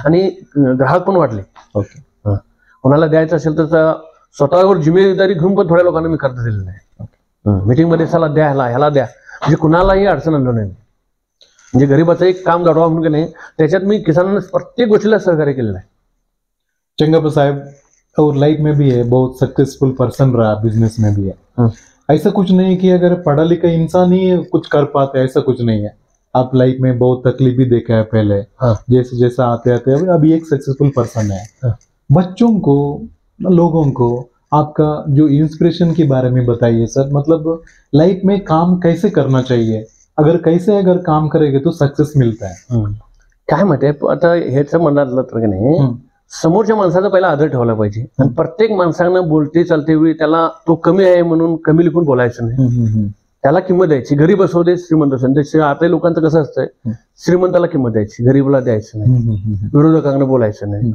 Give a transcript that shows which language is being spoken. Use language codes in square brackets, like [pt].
[mr] आणि ग्राहक पण वाढले. ओके. कोणाला द्यायचं असेल तर स्वतःवर जिम्मेदारी घेऊन पण थोड्या लोकांना मी कर्ज दिलेलं आहे. मीटिंगमध्ये चला द्या, ह्याला द्या, म्हणजे कुणालाही अडचण आणलं नाही. म्हणजे गरीबाचं एक काम दडवा म्हणून की नाही, त्याच्यात मी किसानांना प्रत्येक गोष्टीला सहकार्य केलेलं आहे. [hi] चंगाप्पा साहब, और लाइफ में भी है, बहुत सक्सेसफुल पर्सन रहा, बिजनेस में भी है. ऐसा कुछ नहीं कि अगर पढ़ा लिखा इंसान ही कुछ कर पाते, ऐसा कुछ नहीं है. आप लाइफ में बहुत तकलीफ भी देखा है पहले. जैसे जैसा आते आते अभी एक सक्सेसफुल पर्सन है. बच्चों को, लोगों को आपका जो इंस्पिरेशन के बारे में बताइए सर. मतलब लाइफ में काम कैसे करना चाहिए, अगर काम करेंगे तो सक्सेस मिलता है. [mr] काय माहिती, आता हेच म्हणणार तर नाही, समोरच्या माणसाचा पहिला आदर ठेवला पाहिजे. आणि प्रत्येक माणसानं बोलते चालते वेळी त्याला तो कमी आहे म्हणून कमी लिखून बोलायचं नाही. त्याला किंमत द्यायची, गरीब असू दे श्रीमंत असू दे. आता लोकांचं कसं असतंय, श्रीमंताला किंमत द्यायची, गरीबला द्यायचं नाही, विरोधकांना बोलायचं नाही.